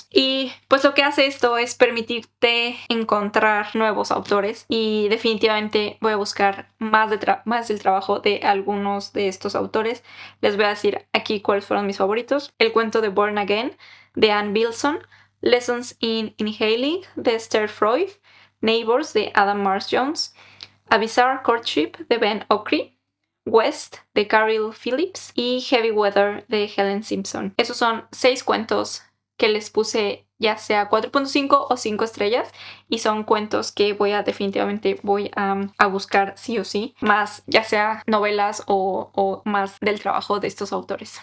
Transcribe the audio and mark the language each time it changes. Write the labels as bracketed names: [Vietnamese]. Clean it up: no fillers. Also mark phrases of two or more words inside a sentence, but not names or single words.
[Spanish] Y pues lo que hace esto es permitirte encontrar nuevos autores, y definitivamente voy a buscar más del trabajo de algunos de estos autores. Les voy a decir aquí cuáles fueron mis favoritos: el cuento de Born Again de Anne Wilson, Lessons in Inhaling de Esther Freud, Neighbors de Adam Mars Jones, A Bizarre Courtship de Ben Okri, West de Carol Phillips y Heavy Weather de Helen Simpson. Esos son 6 cuentos que les puse ya sea 4.5 o 5 estrellas, y son cuentos que definitivamente voy a buscar sí o sí, más ya sea novelas o más del trabajo de estos autores.